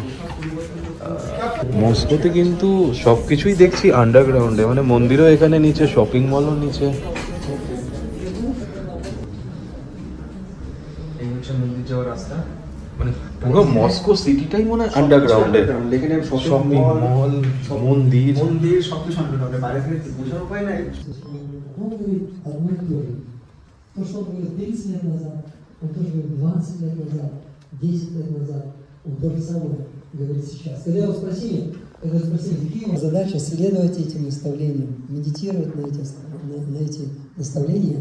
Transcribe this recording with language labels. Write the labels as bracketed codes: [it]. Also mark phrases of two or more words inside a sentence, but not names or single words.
[bn] মস্কোতে কিন্তু সব কিছুই দেখছি আন্ডারগ্রাউন্ডে, মানে মন্দিরও এখানে নিচে, শপিং মলও নিচে। এই হচ্ছে মন্দির যাওয়ার রাস্তা। মানে পুরো মস্কো সিটিটাই মনে হয় আন্ডারগ্রাউন্ডে। এখানে শপিং মল, মন্দির সবকিছু আন্ডারগ্রাউন্ডে, বাইরে থেকে বোঝার উপায় নাই। [ru] Он говорит одно и то же. То, что он говорил 30 лет назад, он тоже говорит 20 лет назад, 10 лет назад. Он то же самое говорит сейчас. Когда его спросили, какие у вас задача, следовать этим наставлениям, медитировать на эти наставления.